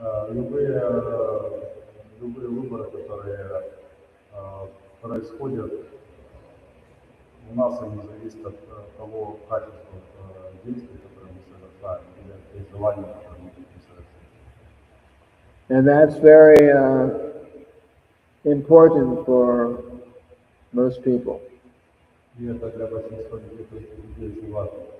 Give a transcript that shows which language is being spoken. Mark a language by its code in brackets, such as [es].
[ru] Любые выборы, которые происходят у нас, они зависят от того качества действий, которые мы совершаем, или от желаний, которые мы совершаем. [en] And that's very important for most people. [ru] И это для большинства людей очень важно.